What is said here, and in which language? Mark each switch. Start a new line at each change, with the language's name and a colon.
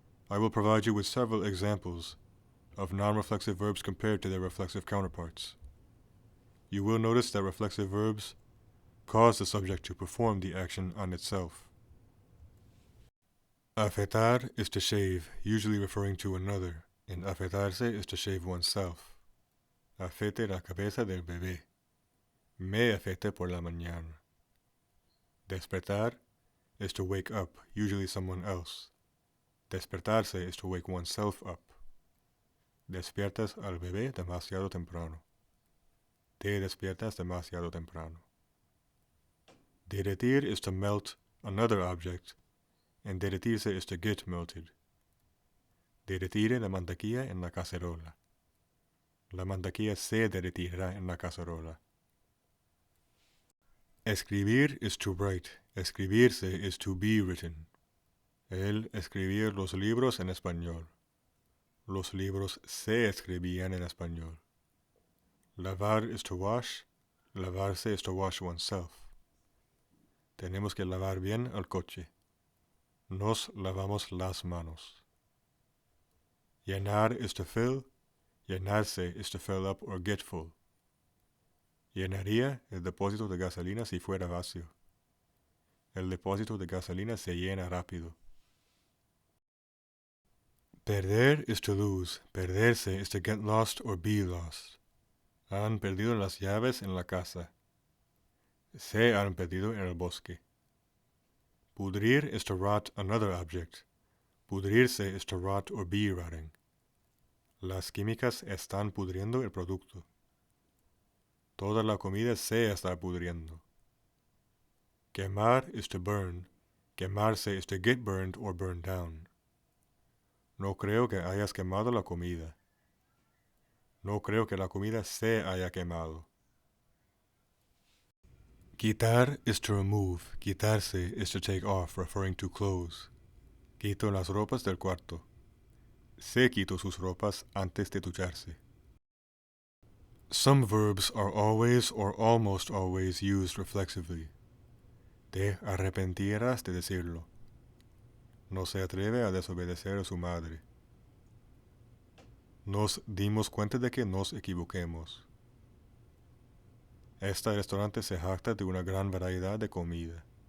English: I will provide you with several examples of non-reflexive verbs compared to their reflexive counterparts. You will notice that reflexive verbs cause the subject to perform the action on itself. Afeitar is to shave, usually referring to another, and afeitarse is to shave oneself.
Spanish: Afeite la cabeza del bebé. Me afeite por la mañana.
English: Despertar is to wake up, usually someone else. Despertarse is to wake oneself up.
Spanish: Despiertas al bebé demasiado temprano. Te despiertas demasiado temprano.
English: Derretir is to melt another object, and derretirse is to get melted.
Spanish: Derretire la mantequilla en la cacerola. La mantequilla se derretirá en la cacerola.
English: Escribir is to write. Escribirse is to be written.
Spanish: Él escribía los libros en español. Los libros se escribían en español.
English: Lavar is to wash. Lavarse is to wash oneself.
Spanish: Tenemos que lavar bien el coche. Nos lavamos las manos.
English: Llenar is to fill. Llenarse is to fill up or get full.
Spanish: Llenaría el depósito de gasolina si fuera vacío. El depósito de gasolina se llena rápido.
English: Perder is to lose. Perderse is to get lost or be lost.
Spanish: Han perdido las llaves en la casa. Se han perdido en el bosque.
English: Pudrir is to rot another object. Pudrirse is to rot or be rotting.
Spanish: Las químicas están pudriendo el producto. Toda la comida se está pudriendo.
English: Quemar is to burn. Quemarse is to get burned or burn down.
Spanish: No creo que hayas quemado la comida. No creo que la comida se haya quemado.
English: Quitar is to remove. Quitarse is to take off, referring to clothes.
Spanish: Quito las ropas del cuarto. Se quitó sus ropas antes de ducharse.
English: Some verbs are always or almost always used reflexively.
Spanish: Te arrepentirás de decirlo. No se atreve a desobedecer a su madre. Nos dimos cuenta de que nos equivoquemos. Este restaurante se jacta de una gran variedad de comida.